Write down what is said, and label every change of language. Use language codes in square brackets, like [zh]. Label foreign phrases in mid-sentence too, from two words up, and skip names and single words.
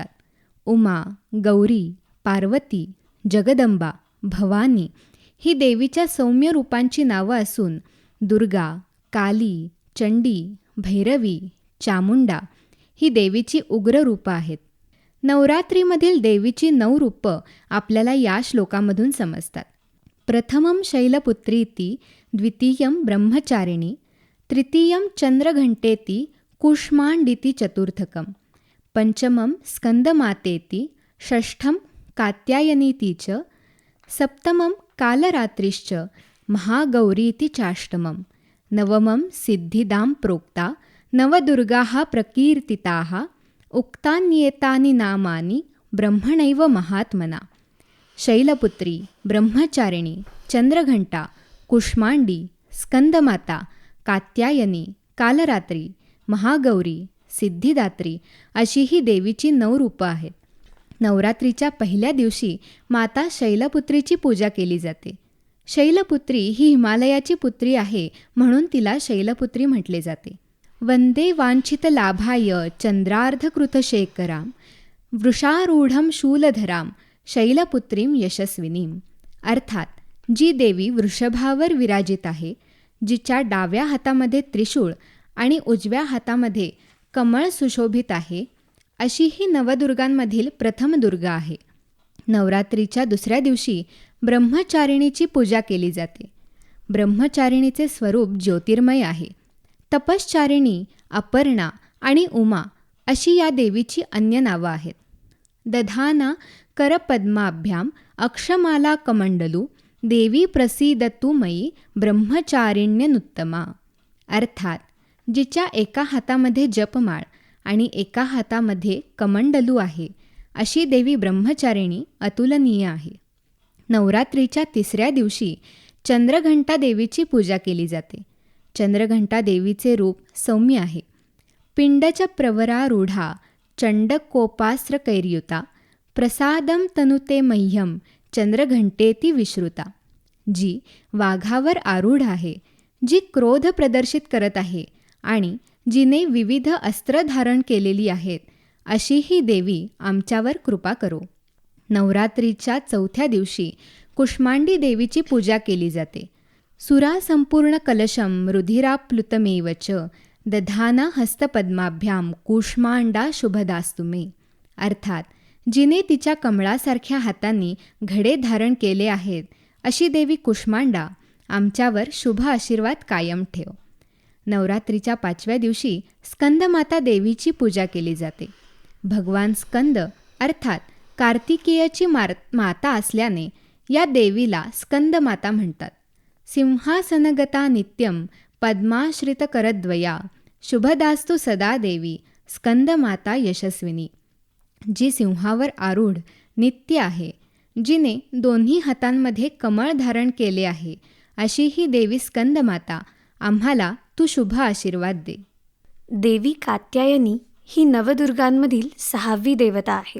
[mr] उमा, गौरी, पार्वती, जगदंबा, भवानी ही देवीच्या सौम्य रूपांची नावं असून दुर्गा, काली, चंडी, भैरवी, चामुंडा ही देवीची उग्र रूपं आहेत. नवरात्रीमधील देवीची 9 रूपं आपल्याला या श्लोकामधून समजतात. [sa] प्रथमं शैलपुत्रीति, द्वितीयं ब्रह्मचारिणी, तृतीयं चंद्रघंटेति, कूष्मांडीति चतुर्थकं, पंचमं स्कंदमातेति, षष्ठं कात्यायनीति च, सप्तमं कालरात्रिश्च, महागौरीति चाष्टमं, नवमं सिद्धिदां प्रोक्ता नवदुर्गाः प्रकीर्तिताः, उक्तान्येतानि नामानि ब्रह्मणैव महात्मना. [mr] शैलपुत्री, ब्रह्मचारिणी, चंद्रघंटा, कुष्मांडी, स्कंदमाता, कात्यायनी, कालरात्री, महागौरी, सिद्धिदात्री अशी ही देवीची 9 रूपं आहेत. नवरात्रीच्या पहिल्या दिवशी माता शैलपुत्रीची पूजा केली जाते. शैलपुत्री ही हिमालयाची पुत्री आहे म्हणून तिला शैलपुत्री म्हटले जाते. [sa] वंदे वांछित लाभाय चंद्रार्धकृतशेखरां, वृषारूढं शूलधरां, शैलपुत्रीं यशस्विनीं. [mr] अर्थात जी देवी वृषभावर विराजित आहे, जिच्या डाव्या हातामध्ये त्रिशूळ आणि उजव्या हातामध्ये कमळ सुशोभित आहे, अशी ही नवदुर्गांमधील प्रथम दुर्गा आहे. नवरात्रीच्या दुसऱ्या दिवशी ब्रह्मचारिणीची पूजा केली जाते. ब्रह्मचारिणीचे स्वरूप ज्योतिर्मय आहे. तपश्चारिणी, अपर्णा आणि उमा अशी या देवीची अन्य नावं आहेत. [sa] दधाना करपद्माभ्याम अक्षमाला कमंडलू, देवी प्रसीदतु मयी ब्रह्मचारिण्यनुत्तमा. [mr] अर्थात जिच्या एका हातामध्ये जपमाळ आणि एका हातामध्ये कमंडलू आहे, अशी देवी ब्रह्मचारिणी अतुलनीय आहे. नवरात्रीच्या तिसऱ्या दिवशी चंद्रघंटा देवीची पूजा केली जाते. चंद्रघंटा देवीचे रूप सौम्य आहे. [sa] पिंडच प्रवरारूढा चंडकोपास्त्रकैर्युता, प्रसादम तनुते मह्यम चंद्रघंटेती विश्रुता. [mr] जी वाघावर आरूढ आहे, जी क्रोध प्रदर्शित करत आहे आणि जिने विविध अस्त्र धारण केलेली आहेत, अशी ही देवी आमच्यावर कृपा करो. नवरात्रीच्या चौथ्या दिवशी कुष्मांडी देवीची पूजा केली जाते. [sa] सुरा संपूर्ण कलशम रुधिराप्लुतमेव च, दधाना हस्तपद्माभ्याम कूष्मांडा शुभदास्तु मे. [mr] अर्थात जिने तिच्या कमळासारख्या हातांनी घडे धारण केले आहेत, अशी देवी कुष्मांडा आमच्यावर शुभ आशीर्वाद कायम ठेव. नवरात्रीच्या 5व्या दिवशी स्कंदमाता देवीची पूजा केली जाते. भगवान स्कंद अर्थात कार्तिकेयची माता असल्याने या देवीला स्कंदमाता म्हणतात. [sa] सिंहासनगता नित्यं पद्माश्रितकरद्वया, शुभदास्तु सदा देवी स्कंदमाता यशस्विनी. [mr] जी सिंहावर आरूढ नित्य आहे, जिने दोन्ही हातांमध्ये कमळ धारण केले आहे, अशी ही देवी स्कंदमाता आम्हाला तू शुभ आशीर्वाद दे. देवी कात्यायनी ही नवदुर्गांमधील 6वी देवता आहे.